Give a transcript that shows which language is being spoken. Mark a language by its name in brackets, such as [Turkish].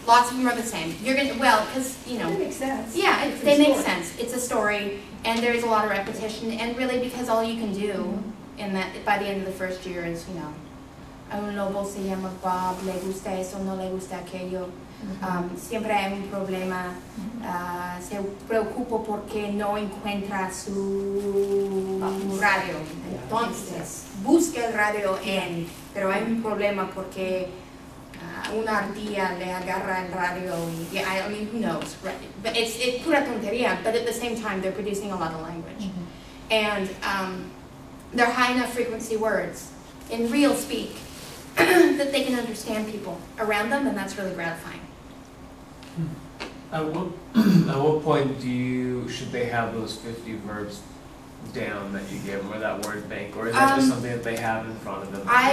[English] Lots of them are the same. You're gonna, well, because, you know. They make sense. Yeah, they make sense. It's a story, and there's a lot of repetition, and really because all you can do in that, by the end of the first year is, you know, [Spanish] a un lobo se llama Bob, le gusta eso, no le gusta aquello. Siempre hay un problema, se preocupa porque no encuentra su radio. Entonces, busca el radio pero hay un problema porque una ardilla le agarra el radio. [English] I mean, who knows? Right? But it's [Spanish] pura tontería, [English] but at the same time, they're producing a lot of language. And they're high enough frequency words in real speak that they can understand people around them, and that's really gratifying. At what point should they have those 50 verbs down that you give them, or that word bank, or is that just something that they have in front of them?